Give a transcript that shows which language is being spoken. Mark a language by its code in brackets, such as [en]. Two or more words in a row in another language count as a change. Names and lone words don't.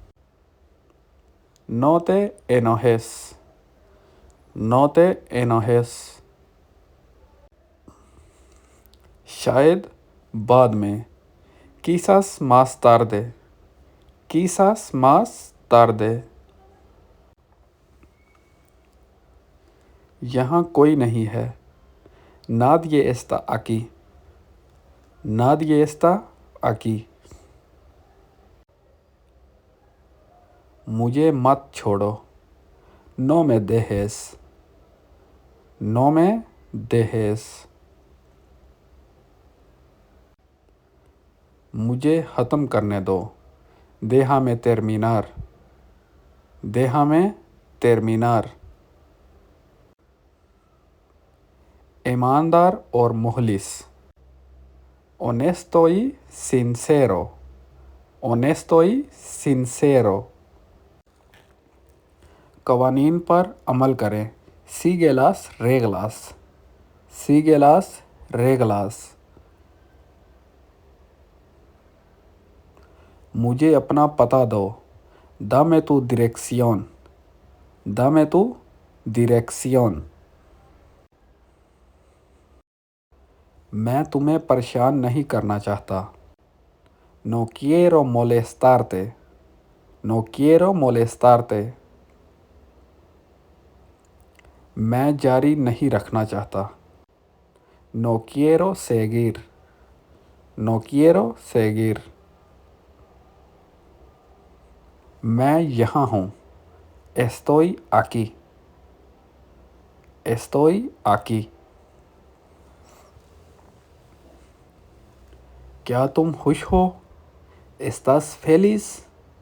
[es] No te enojes. No te enojes. [ur] شاید بعد میں. [es] Quizás más tarde. Quizás más tarde. [ur] یہاں کوئی نہیں ہے. [es] Nadie está aquí. Nadie está aquí. [ur] مجھے مت چھوڑو. [es] No me dejes. No me dejes. [ur] مجھے ختم کرنے دو. [es] Déjame terminar. Déjame terminar. [ur] ایماندار اور مخلص. [es] Honesto y sincero. Honesto y sincero. [ur] قوانین پر عمل کریں. [es] Sigue las reglas. Sigue las reglas. [ur] مجھے اپنا پتہ دو. [es] Dame tu dirección. Dame tu dirección. [ur] میں تمہیں پریشان نہیں کرنا چاہتا. [es] No quiero molestarte. No quiero molestarte. [ur] میں جاری نہیں رکھنا چاہتا. [es] No quiero seguir. No quiero seguir. [ur] میں یہاں ہوں. [es] Estoy aquí. Estoy aquí. [ur] کیا تم خوش ہو؟ [es] ¿Estás feliz?